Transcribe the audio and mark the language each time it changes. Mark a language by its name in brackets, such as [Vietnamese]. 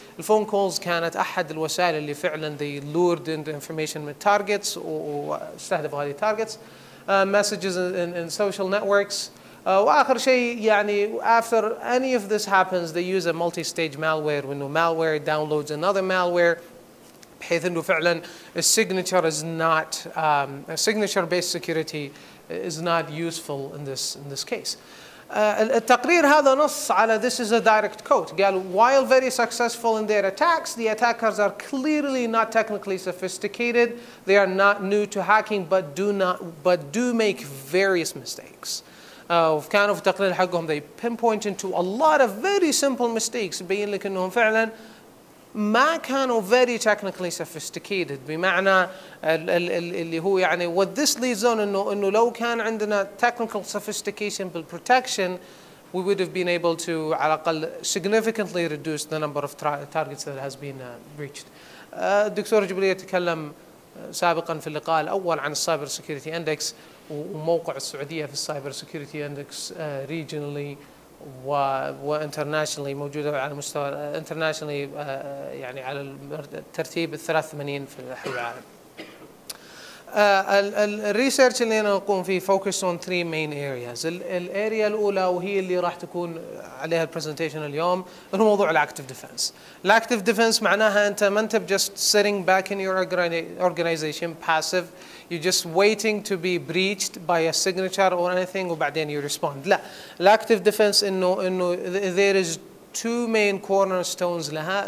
[Arabic] الفون كولز كانت احد الوسائل اللي فعلا [English] they lured into information [Arabic] من targets واستهدفوا هذه targets. [English] messages in social networks. واخر شيء يعني after any of this happens they use a multi-stage malware وانه malware downloads another malware [Arabic] بحيث انه فعلا [English] signature is not signature based security is not useful in this case. [Arabic] التقرير هذا نص على [English] this is a direct quote. قال while very successful in their attacks, the attackers are clearly not technically sophisticated. They are not new to hacking, but do make various mistakes. [Arabic] وكانوا في التقرير حقهم [English] they pinpoint into a lot of very simple mistakes. [Arabic] يبين لك انهم فعلا ما كانوا [English] very technically sophisticated. [Arabic] بمعنى اللي هو يعني [English] what this leads on انه لو كان عندنا technical sophistication بالprotection, we would have been able to [Arabic] على الأقل [English] significantly reduce the number of targets that has been breached. [Arabic] الدكتور جبريل تكلم سابقا في اللقاء الأول عن السايبر سيكيورتي اندكس وموقع السعودية في السايبر سيكيورتي اندكس regionally وانترناشونالي موجودة على مستوى انترناشونالي يعني على الترتيب ال 83 في العالم. الريسيرش اللي انا اقوم فيه [English] focus on 3 main areas. [Arabic] الاريا الاولى وهي اللي راح تكون عليها البرزنتيشن اليوم هو موضوع الاكتيف ديفنس. الاكتيف ديفنس معناها انت ما انت [English] just sitting back in your organization passive, you're just waiting to be breached by a signature or anything وبعدين you respond. [Arabic] لا، الاكتيف ديفنس انه [English] there is 2 main cornerstones [Arabic] لها.